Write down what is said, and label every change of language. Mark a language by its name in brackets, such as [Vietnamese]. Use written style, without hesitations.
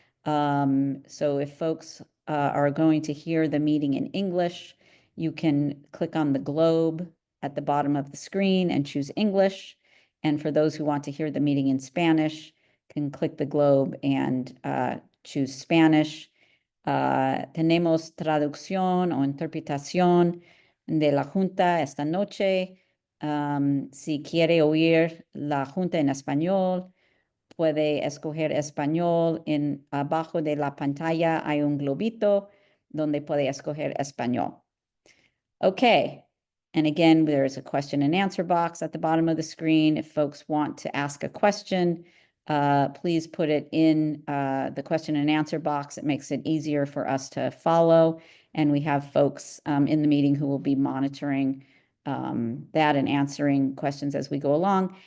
[English] So if folks are going to hear the meeting in English, you can click on the globe at the bottom of the screen and choose English. And for those who want to hear the meeting in Spanish, can click the globe and choose Spanish. [Spanish] Tenemos traducción o interpretación de la Junta esta noche. Si quiere oír la Junta en español, puede escoger español. Abajo de la pantalla hay un globito donde puede escoger español. [English] Okay. And again, there's a question and answer box at the bottom of the screen. If folks want to ask a question, please put it in the question and answer box. It makes it easier for us to follow. And we have folks in the meeting who will be monitoring that and answering questions as we go along.